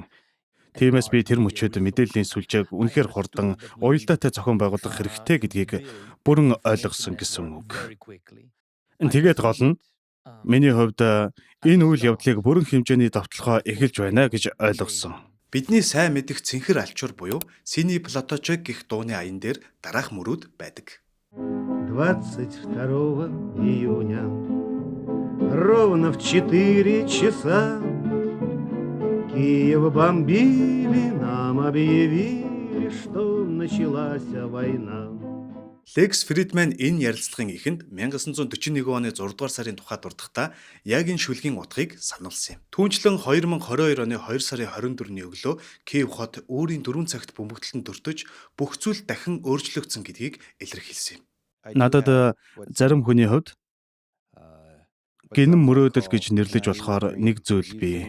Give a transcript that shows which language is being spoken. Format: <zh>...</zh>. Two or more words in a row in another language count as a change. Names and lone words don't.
<mn>Тиймээс би тэр мөчөд мэдээллийн сүлжээг үнэхээр хурдан, уялдаатай зохион байгуулах хэрэгтэй гэдгийг бүрэн ойлгосон гэсэн үг. Тэгээд гол нь миний хувьд энэ үйл явдлыг бүрэн хэмжээний давталгаа эхэлж байна гэж ойлгосон. Бидний сайн мэдих цэнхэр алчуур буюу</mn> <ru>синий платочек</ru> <mn>гэх дууны аян дээр дараах мөрүүд байдаг.</mn> <ru>22 июня ровно в 4 часа Киев бомбили, нам объявили, что началась война.</ru> <mn>Лекс Фридман энэ ярилцлагын эхэнд 1941 оны 6 дугаар сарын тухай дурдахдаа яг энэ шүлгийн утгыг сануулсан юм. Түүнчлэн 2022 оны 2 сарын 24-ний өглөө Киев хот өөрийн 4 цагт бөмбөгдөлтөнд дуртаж бүх зүйл дахин өөрчлөгдсөн гэдгийг илэрхийлсэн юм. Надад зарим хүний хувьд гинэн мөрөөдөл гэж нэрлэж болохоор нэг зүйл бий.</mn>